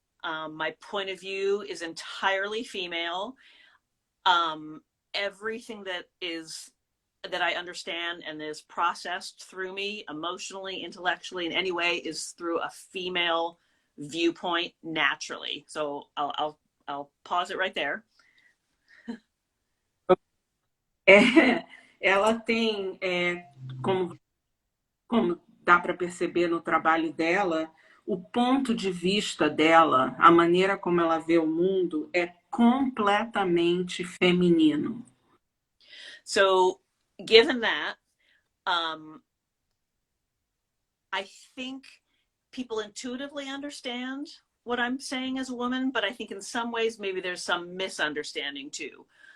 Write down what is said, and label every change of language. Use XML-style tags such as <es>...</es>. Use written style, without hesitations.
<en>My point of view is entirely female. Everything that is that I understand and is processed through me emotionally, intellectually, in any way is through a female viewpoint naturally. So I'll pause it right there.</en> <pt>Ela tem, como dá para perceber no trabalho dela, o ponto de vista dela, a maneira como ela vê o mundo é completamente feminino.</pt> <en>So given that, I think people intuitively understand what I'm saying as a woman, but I think in some ways maybe there's some misunderstanding too.</en>